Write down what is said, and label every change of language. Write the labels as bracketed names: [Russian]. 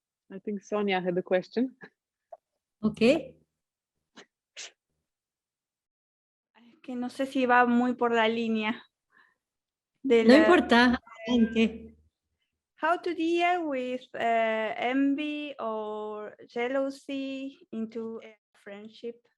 [English] I think Sonia had a question. Okay. [Spanish] Es que no sé si va muy por la línea de No importa, adelante. [English] how to deal with envy or jealousy into a friendship.